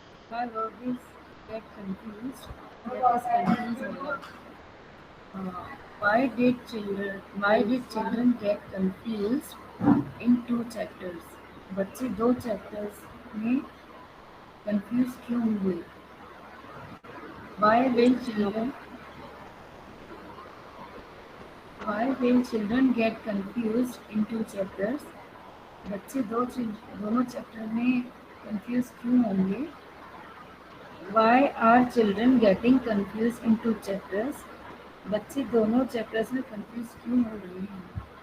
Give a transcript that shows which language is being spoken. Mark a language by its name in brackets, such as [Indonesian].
[English] My verb is get confused. That is confused होला. Why did children get confused in two chapters? [Hindi] बच्चे दो chapters में confused क्यों हुए? [English] Why will children Why will children get confused in two chapters? [Hindi] बच्चे दोनों chapter में confused क्यों होंगे? [English] Why are children getting confused in two chapters? [Hindi] बच्चे दोनों चैप्टर्स में confused क्यों हो रहे हैं?